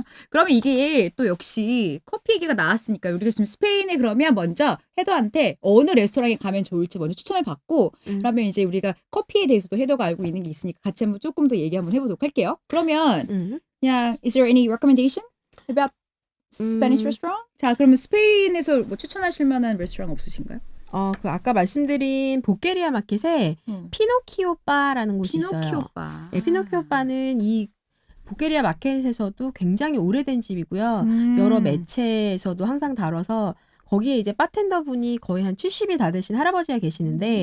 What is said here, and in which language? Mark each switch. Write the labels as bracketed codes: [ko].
[ko] 그러면 이게 또 역시 커피 얘기가 나왔으니까 우리가 지금 스페인에 그러면 먼저 헤더한테 어느 레스토랑에 가면 좋을지 먼저 추천을 받고 그러면 이제 우리가 커피에 대해서도 헤더가 알고 있는 게 있으니까 같이 한번 조금 더 얘기 한번 해보도록 할게요. 그러면 그냥 [en] is there any recommendation about Spanish restaurant? [ko] 자, 그러면 스페인에서 뭐 추천하실 만한 레스토랑 없으신가요? 그 아까 말씀드린 보케리아 마켓에 피노키오 바라는 곳이 있어요. 피노키오 바. 네, 피노키오 바는 이 보케리아 마켓에서도 굉장히 오래된 집이고요. 여러 매체에서도 항상 다뤄서 거기에 이제 바텐더 분이 거의 한 70이 다 되신 할아버지가 계시는데